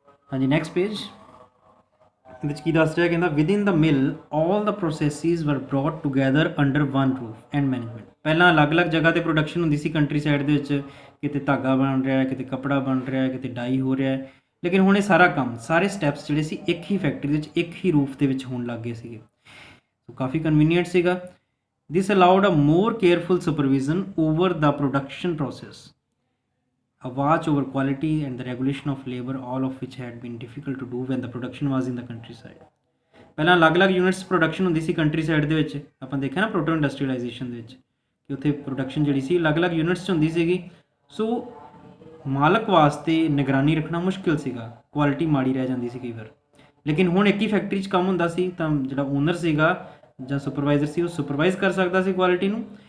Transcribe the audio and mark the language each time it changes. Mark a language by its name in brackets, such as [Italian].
[English] हाँ जी, next page [Punjabi] ਇਹਦੇ 'ਚ ਕੀ ਦੱਸ ਰਿਹਾ, ਕਹਿੰਦਾ [English] Within the mill all the processes were brought together under one roof and management. [Punjabi] ਪਹਿਲਾਂ ਅਲੱਗ-ਅਲੱਗ ਜਗ੍ਹਾ ਤੇ ਪ੍ਰੋਡਕਸ਼ਨ ਹੁੰਦੀ ਸੀ ਕੰਟਰੀ ਸਾਈਡ ਦੇ ਵਿੱਚ, ਕਿਤੇ ਧਾਗਾ ਬਣ ਰਿਹਾ, ਕਿਤੇ ਕੱਪੜਾ ਬਣ ਰਿਹਾ, ਕਿਤੇ ਡਾਈ ਹੋ ਰਿਹਾ, ਲੇਕਿਨ ਹੁਣ ਇਹ ਸਾਰਾ ਕੰਮ, ਸਾਰੇ ਸਟੈਪਸ ਜਿਹੜੇ ਸੀ ਇੱਕ ਹੀ ਫੈਕਟਰੀ ਦੇ ਵਿੱਚ ਇੱਕ ਹੀ ਰੂਫ ਦੇ ਵਿੱਚ ਹੋਣ ਲੱਗ ਗਏ ਸੀਗੇ। ਸੋ ਕਾਫੀ ਕਨਵੀਨੀਅੰਟ ਸੀਗਾ। [English] This allowed a more careful supervision over the production process, a watch over quality and the regulation of labor, all of which had been difficult to do when the production was in the countryside। [Punjabi] ਪਹਿਲਾਂ ਅਲੱਗ-ਅਲੱਗ units production ਹੁੰਦੀ ਸੀ country side ਦੇ ਵਿੱਚ, ਆਪਾਂ ਦੇਖਿਆ ਨਾ ਪ੍ਰੋਟੋ industrialisation ਦੇ ਵਿੱਚ ਕਿ ਉੱਥੇ ਪ੍ਰੋਡਕਸ਼ਨ ਜਿਹੜੀ ਸੀ ਅਲੱਗ-ਅਲੱਗ ਯੂਨਿਟਸ 'ਚ ਹੁੰਦੀ ਸੀਗੀ। ਸੋ ਮਾਲਕ ਵਾਸਤੇ ਨਿਗਰਾਨੀ ਰੱਖਣਾ ਮੁਸ਼ਕਿਲ ਸੀਗਾ, ਕੁਆਲਿਟੀ ਮਾੜੀ ਰਹਿ ਜਾਂਦੀ ਸੀ ਕਈ ਵਾਰ। ਲੇਕਿਨ ਹੁਣ ਇੱਕ ਹੀ ਫੈਕਟਰੀ 'ਚ ਕੰਮ ਹੁੰਦਾ ਸੀ ਤਾਂ ਜਿਹੜਾ ਓਨਰ ਸੀਗਾ ਜਾਂ ਸੁਪਰਵਾਈਜ਼ਰ ਸੀ ਉਹ ਸੁਪਰਵਾਈਜ਼ ਕਰ ਸਕਦਾ ਸੀ ਕੁਆਲਿਟੀ ਨੂੰ।